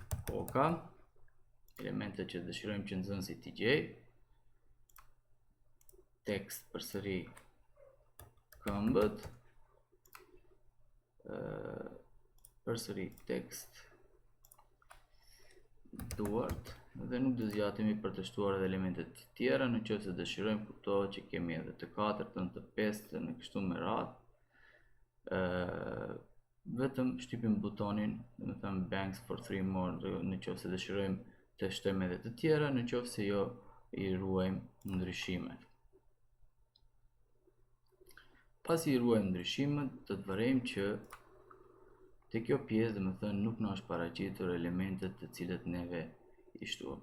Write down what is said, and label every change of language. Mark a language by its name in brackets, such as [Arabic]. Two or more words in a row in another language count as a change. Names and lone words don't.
[Albanian] Koka, elementet që dëshirojmë që nxënësi t'i gjej, tekst përsëri këmbët, përsëri tekst, duart, dhe nuk do zgjatemi për të shtuar edhe elementet të tjera, në qoftë se dëshirojmë, kuptohet që kemi edhe të katërtën, të pestën, në kështu me radhë. Vetëm shtypim butonin, do të thënë [English] banks for 3 more, [Albanian] në qoftë se dëshirojmë të shtojmë edhe të tjera, në qoftë se jo i ruajmë ndryshimet. Pasi i ruajmë ndryshimet, do të vërejmë që te kjo pjesë, do të thënë, nuk na është paraqitur elementet të cilët neve i shtuam.